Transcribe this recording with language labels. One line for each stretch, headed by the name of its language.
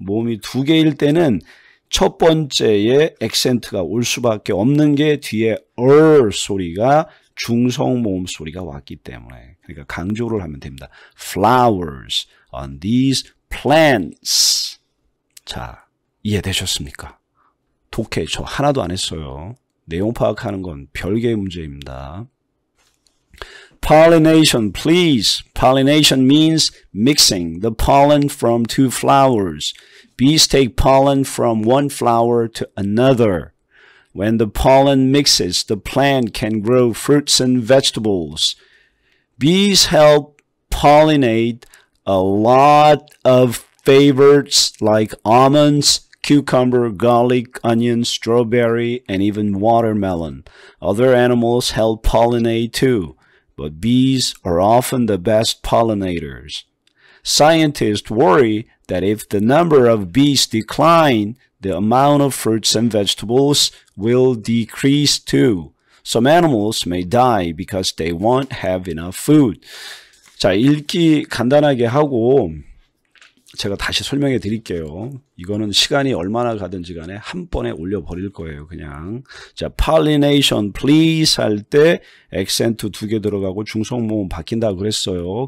Korean: 모음이 두 개일 때는 첫 번째에 액센트가 올 수밖에 없는 게 뒤에 소리가 중성 모음 소리가 왔기 때문에. 그러니까 강조를 하면 됩니다.
English: Flowers on these plants.
Korean: 자, 이해되셨습니까? 독해 저 하나도 안 했어요. 내용 파악하는 건 별개의 문제입니다.
English: Pollination, please. Pollination means mixing the pollen from two flowers. Bees take pollen from one flower to another. When the pollen mixes, the plant can grow fruits and vegetables. Bees help pollinate a lot of favorites like almonds, cucumber, garlic, onion, strawberry, and even watermelon. Other animals help pollinate too, but bees are often the best pollinators. Scientists worry that if the number of bees decline, the amount of fruits and vegetables will decrease too. Some animals may die because they won't have enough food.
Korean: 자, 읽기 간단하게 하고 제가 다시 설명해 드릴게요. 이거는 시간이 얼마나 가든지 간에 한 번에 올려버릴 거예요. 그냥. 자,
English: pollination please
Korean: 할 때 액센트 두 개 들어가고 중성모음 바뀐다고 그랬어요.